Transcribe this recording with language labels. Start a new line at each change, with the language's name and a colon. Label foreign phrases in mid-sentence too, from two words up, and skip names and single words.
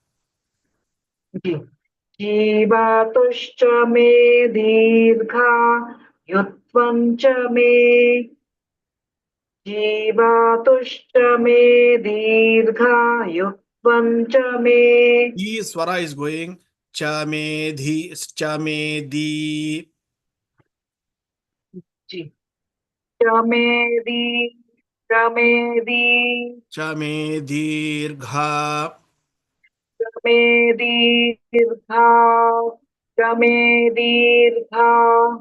Sanskrit: जीवातुश्च मे. दीर्घायुत्वञ्च मे. जीवातुश्च मे. दीर्घायुत्वञ्च मे.
English: E swara is going.
Sanskrit: च मे दी. चमेदी, चमेदी, च मे दीर्घ. चमेदी, दीर्घ, चमेदी, दीर्घ,